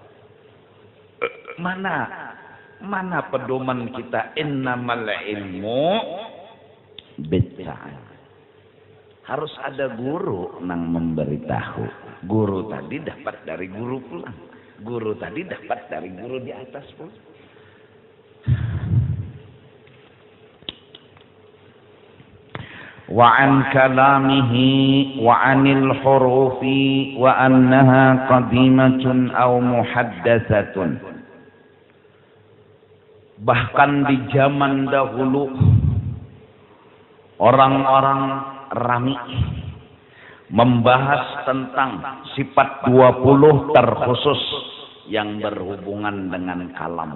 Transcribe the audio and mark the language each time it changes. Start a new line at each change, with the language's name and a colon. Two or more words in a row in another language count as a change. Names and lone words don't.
Indonesian: Mana pedoman kita,
Arabic: إنما العلم بالتعلم.
Banjar: Harus ada guru nang memberitahu. Guru tadi dapat dari guru pulang. Guru tadi dapat dari guru di atas pun.
Arabic: وعن كلامه وعن الحروف وأنها قديمة أو محدثة.
Indonesian: Bahkan di zaman dahulu orang-orang rami membahas tentang sifat 20 terkhusus yang berhubungan dengan kalam.